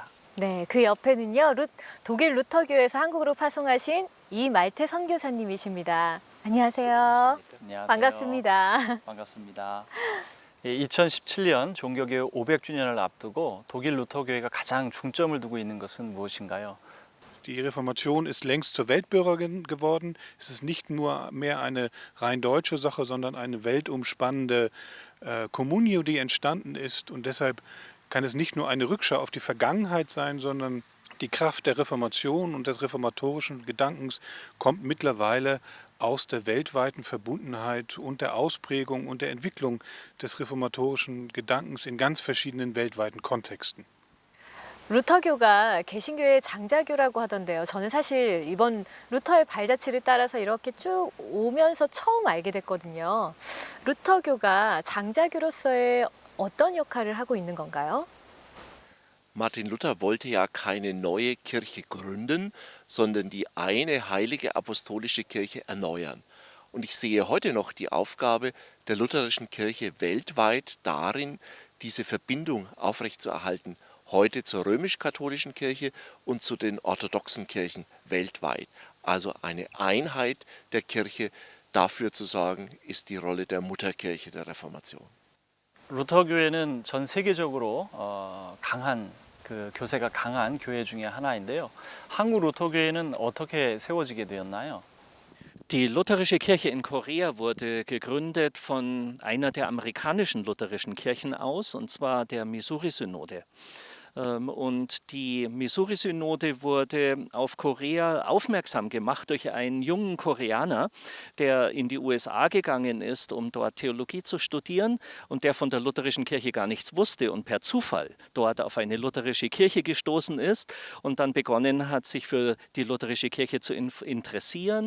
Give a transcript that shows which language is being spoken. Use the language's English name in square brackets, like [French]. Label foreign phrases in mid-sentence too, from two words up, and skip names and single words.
[Korean] 네, 그 옆에는요, 독일 루터교에서 한국으로 파송하신 이말테 선교사님이십니다. 안녕하세요. 안녕하세요. 반갑습니다. 반갑습니다. 2017년 종교개혁 500주년을 앞두고 독일 루터교회가 가장 중점을 두고 있는 것은 무엇인가요? [German] Die Reformation ist längst zur Weltbürgerin geworden. Es ist nicht nur mehr eine rein deutsche Sache, sondern eine weltumspannende Communio, die entstanden ist. Und deshalb kann es nicht nur eine Rückschau auf die Vergangenheit sein, sondern die Kraft der Reformation und des reformatorischen Gedankens kommt mittlerweile aus der weltweiten Verbundenheit und der Ausprägung und der Entwicklung des reformatorischen Gedankens in ganz verschiedenen weltweiten Kontexten. [Korean] 루터교가 개신교의 장자교라고 하던데요. 저는 사실 이번 루터의 발자취를 따라서 이렇게 쭉 오면서 처음 알게 됐거든요. 루터교가 장자교로서의 어떤 역할을 하고 있는 건가요? [German] Martin Luther wollte ja keine neue Kirche gründen, sondern die eine heilige apostolische Kirche erneuern. Und ich sehe heute noch die Aufgabe der lutherischen Kirche weltweit darin, diese Verbindung aufrechtzuerhalten, heute zur römisch-katholischen Kirche und zu den orthodoxen Kirchen weltweit. Also eine Einheit der Kirche, dafür zu sorgen, ist die Rolle der Mutterkirche der Reformation. [Korean] 루터교회는 전 세계적으로 강한 교세가 강한 교회 중에 하나인데요. 한국 루터교회는 어떻게 세워지게 되었나요? [German] Die lutherische Kirche in Korea wurde gegründet von einer der amerikanischen lutherischen Kirchen aus, und zwar der Missouri-Synode. Und die Missouri-Synode wurde auf Korea aufmerksam gemacht durch einen jungen Koreaner, der in die USA gegangen ist, um dort Theologie zu studieren und der von der lutherischen Kirche gar nichts wusste und per Zufall dort auf eine lutherische Kirche gestoßen ist und dann begonnen hat, sich für die lutherische Kirche zu interessieren.